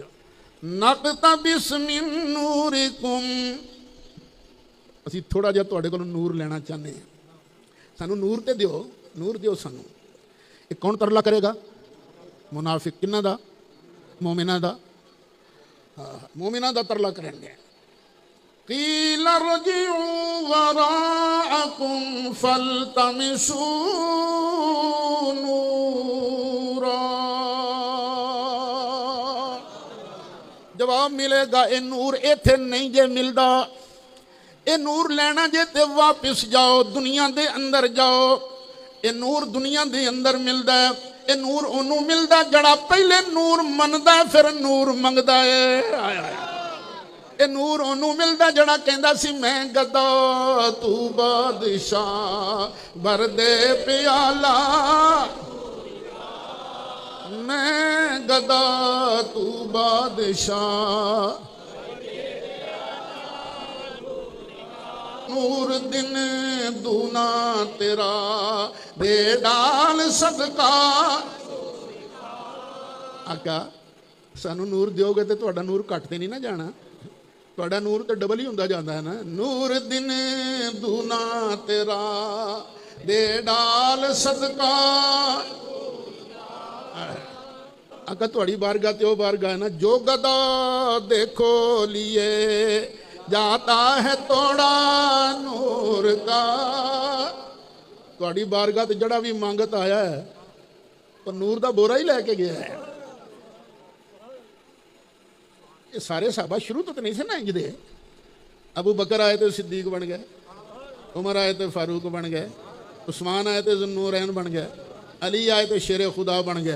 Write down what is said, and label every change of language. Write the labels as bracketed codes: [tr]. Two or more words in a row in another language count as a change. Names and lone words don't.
[ar] نقتبس من نوركم, [pa] ਅਸੀਂ ਥੋੜਾ ਜਿਹਾ ਤੁਹਾਡੇ ਕੋਲੋਂ ਨੂਰ ਲੈਣਾ ਚਾਹੁੰਦੇ ਹਾਂ, ਸਾਨੂੰ ਨੂਰ ਤੇ ਦਿਓ, ਨੂਰ ਦਿਓ ਸਾਨੂੰ। ਇਹ ਕੌਣ ਤਰਲਾ ਕਰੇਗਾ? ਮੁਨਾਫਿਕ। ਕਿੰਨਾ ਦਾ? ਮੋਮਿਨਾਂ ਦਾ। ਮੋਮਿਨਾਂ ਦਾ ਤਰਲਾ ਕਰਨਗੇ। [ar] قیل ارجعوا وراءكم فالتمسوا نورا، [pa] جواب ملے گا اے نور ایتھے نہیں جے ملدا، اے نور لینا جے تے واپس جاؤ، دنیا دے اندر جاؤ۔ اے نور دنیا دے اندر ملدا ہے، اے نور انہوں ملدا جڑا پہلے نور مندا ہے پھر نور منگدا ہے۔ اے نور انہوں ملدا جڑا کہندا سی [ur] میں گدا تو بادشاہ بھر دے پیالہ، میں گدا تو بادشاہ، نور دن دونا تیرا دے ڈال صدقہ۔ [pa] آقا سانو نور دیو گے تے تہاڈا نور گھٹ تے نہیں نہ جانا، تہاڈا نور تے ڈبل ہی ہوندا جاندا ہے نا۔ [ur] نور دن دونا تیرا دے ڈال صدقہ۔ [pa] آقا تہاڈی بارگاہ تے او بارگاہ ہے نا، [ur] جو گدا دیکھو لیے جاتا ہے توڑا نور کا۔ [pa] تہاڈی بارگاہ تے جڑا بھی مانگت آیا ہے تو نور دا بورا ہی لے کے گیا ہے۔ [ur] یہ سارے صحابہ شروع تو نہیں سے نا انج دے، ابو بکر آئے تو صدیق بن گئے، عمر آئے تو فاروق بن گئے، عثمان آئے تو ذوالنورین بن گئے، علی آئے تو شیر خدا بن گئے۔